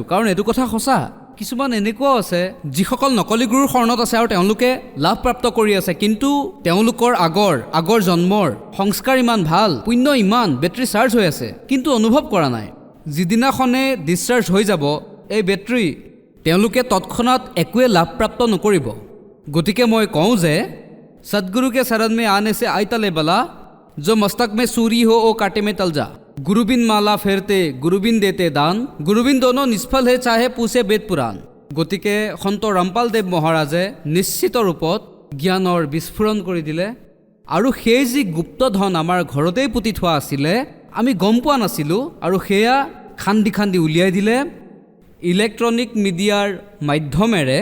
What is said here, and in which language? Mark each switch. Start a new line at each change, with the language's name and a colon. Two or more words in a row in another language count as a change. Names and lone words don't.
Assamese: কাৰণ এইটো কথা সঁচা, কিছুমান এনেকুৱাও আছে যিসকল নকলি গুৰুৰ শৰণত আছে আৰু তেওঁলোকে লাভপ্ৰাপ্ত কৰি আছে, কিন্তু তেওঁলোকৰ আগৰ জন্মৰ সংস্কাৰ ইমান ভাল, পুণ্য ইমান,
English: battery charge
Assamese: হৈ আছে, কিন্তু অনুভৱ কৰা নাই। যিদিনাখনে ডিছচাৰ্জ হৈ যাব এই বেটাৰী, তেওঁলোকে তৎক্ষণাৎ একোৱে লাভপ্ৰাপ্ত নকৰিব। গতিকে মই কওঁ যে
Hindi: सदगुरु के शरण में आने से आई तले बला, जो मस्तक में सूरी हो ओ काटे में तल जा। गुरुबिन माला फेरते गुरुबिन देते दान, गुरुबिन दोनों निष्फल है चाहे पूछे वेद पुराण।
Assamese: गतिके सন্ত ৰামপালদেৱ মহাৰাজে নিশ্চিত ৰূপত জ্ঞানৰ বিস্ফোৰণ কৰি দিলে আৰু সেই যি গুপ্ত ধন আমাৰ ঘৰতেই পুতি থোৱা আছিলে আমি গম পোৱা নাছিলোঁ আৰু সেয়া খান্দি খান্দি উলিয়াই দিলে
English: electronic media
Assamese: মাধ্যমেৰে।